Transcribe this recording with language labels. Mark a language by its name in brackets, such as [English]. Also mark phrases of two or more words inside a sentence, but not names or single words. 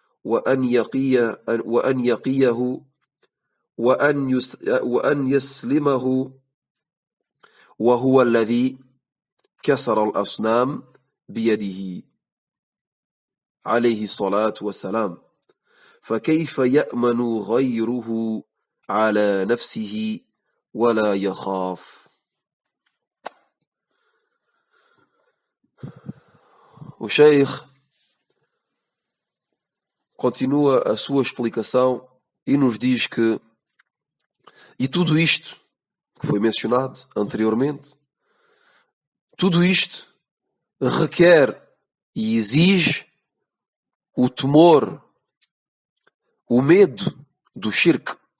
[Arabic] وأن يقيه وأن يسلمه، وهو الذي كسر الأصنام بيده عليه الصلاة والسلام، فكيف يأمن غيره على نفسه ولا يخاف؟ [Portuguese] O Sheikh continua a sua explicação e nos diz que, e tudo isto que foi mencionado anteriormente, tudo isto requer e exige o temor, o medo do shirk,